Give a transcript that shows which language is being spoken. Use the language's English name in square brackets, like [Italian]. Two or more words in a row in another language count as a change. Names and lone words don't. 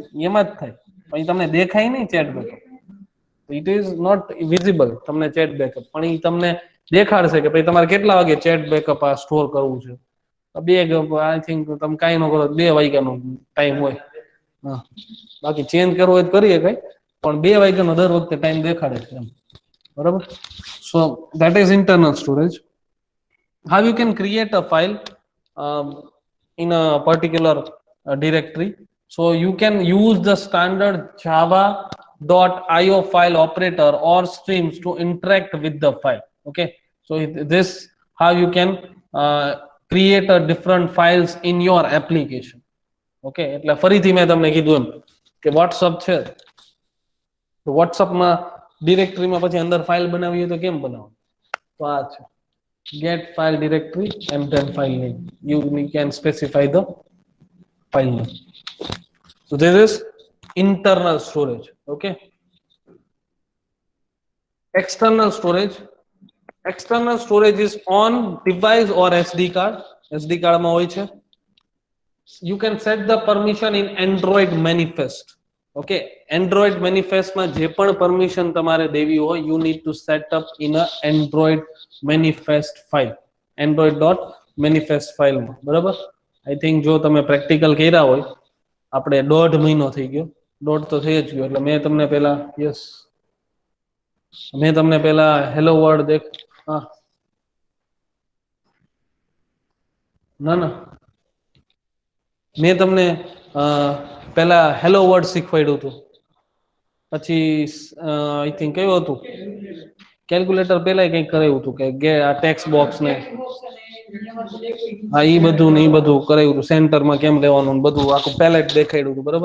[Gujarati] એમાં જ થાય, પણ તમને દેખાય નહીં [English] chat backup, it is not visible [Gujarati] તમને [English] chat backup, [Gujarati] પણ એ તમને દેખાડશે કે ભાઈ તમારે કેટલા વાગે [English] chat backup [Gujarati] આ સ્ટોર કરવું છે. [English] I think [Gujarati] તમે કાંઈ ન કરો 2 વાગ્યાનો ટાઈમ હોય, હા, બાકી ચેન્જ કરવો હોય તો કરીએ કઈ, પણ 2 વાગ્યાનો દર વખતે ટાઈમ દેખાડે છે એમ, બરાબર. [English] So that is internal storage. How you can create a file in a particular directory? So you can use the standard java.io file operator or streams to interact with the file. Okay, so this how you can create a different files in your application. [Gujarati] Okay, એટલે ફરીથી મેં તમને કીધું એમ કે WhatsApp છે તો WhatsApp માં ડિરેક્ટરીમાં પછી અંદર ફાઇલ બનાવી હોય તો કેમ બનાવો? તો આ છે [English] get file directory and then file name. You can specify the file name. So this is internal storage. Okay, external storage. External storage is on device or SD card. [Gujarati] SD card માં હોય છે. [English] You can set the permission in Android manifest. [Gujarati] Okay, Android manifest માં જે પણ permission તમારે દેવી હોય, [English] you need to set up in a Android manifest file, android.manifest file [Gujarati] માં, બરાબર. [English] I think [Gujarati] જો તમે પ્રેક્ટિકલ કર્યા હોય, આપણે 1.5 મહિનો થઈ ગયો, 1.5 તો થઈ જ ગયો, એટલે મેં તમને પેલા યસ મેં તમને પેલા [English] hello world [Gujarati] હા ના ના મેં તમને પેલા [English] hello word [Gujarati] શીખવાડ્યું હતું, પછી [English] I think [Gujarati] કયું હતું કેલ્ક્યુલેટર પેલા કઈક કરાવ્યું હતું કે આ [English] text box [Gujarati] ને હા ઈ બધું ને ઈ બધું કરાવ્યું હતું, સેન્ટરમાં કેમ લેવાનું બધું આખું પેલેટ દેખાડ્યું હતું, બરોબર.